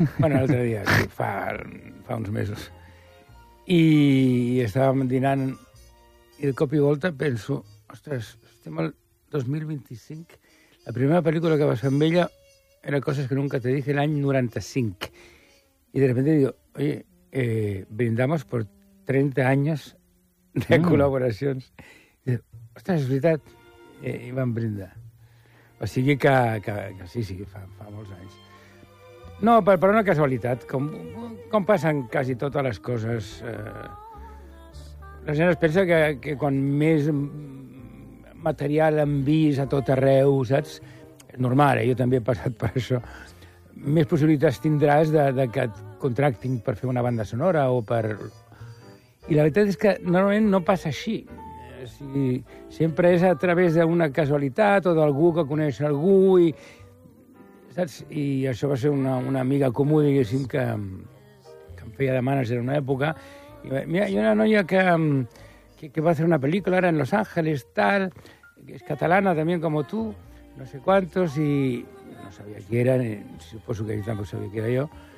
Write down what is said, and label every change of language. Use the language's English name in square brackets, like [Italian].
[Catalan] Bueno, l'altre dia, sí, fa uns mesos. I estàvem dinant, i de cop i volta penso, ostres, estem al 2025... La primera pel·lícula que vas fer amb ella era Coses que nunca te dije, l'any 95. [Spanish] I de repente digo, oye, brindamos por 30 años de col·laboracions. [Catalan] Ostres, és veritat. I vam brindar. O sigui que sí, fa molts anys. No, per una casualitat, com passen quasi totes les coses. La gent es pensa que quan més... material en vist a tot arreu, saps? Normal, jo també he passat per això. Més possibilitats tindràs de que et contractin per fer una banda sonora o per... I la veritat és que normalment no passa així. O sigui, sempre és a través d'una casualitat o d'algú que coneix algú i... Saps? I això va ser una amiga comú, diguéssim, que em feia de manager en una època. I va dir, mira, hi ha una noia que va [Spanish] a hacer una película ahora en Los Ángeles, tal, es catalana también como tú, no sé cuántos, y no sabía quién era, supongo que yo tampoco sabía quién era yo.